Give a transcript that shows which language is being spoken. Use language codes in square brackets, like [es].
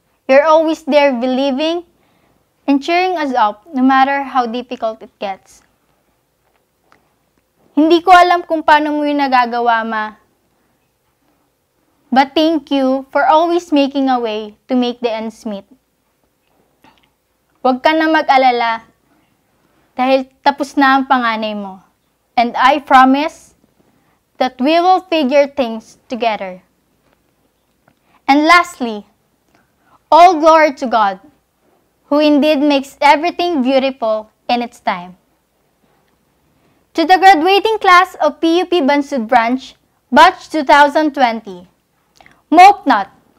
[en] You're always there believing and cheering us up no matter how difficult it gets. [tl] Hindi ko alam kung paano mo yun nagagawa, Ma. [en] But thank you for always making a way to make the ends meet. [tl] Huwag ka na mag-alala dahil tapos na ang panganay mo. [en] And I promise that we will figure things together. And lastly, all glory to God, who indeed makes everything beautiful in its time. To the graduating class of PUP Bansud Branch, Batch 2020, mope not.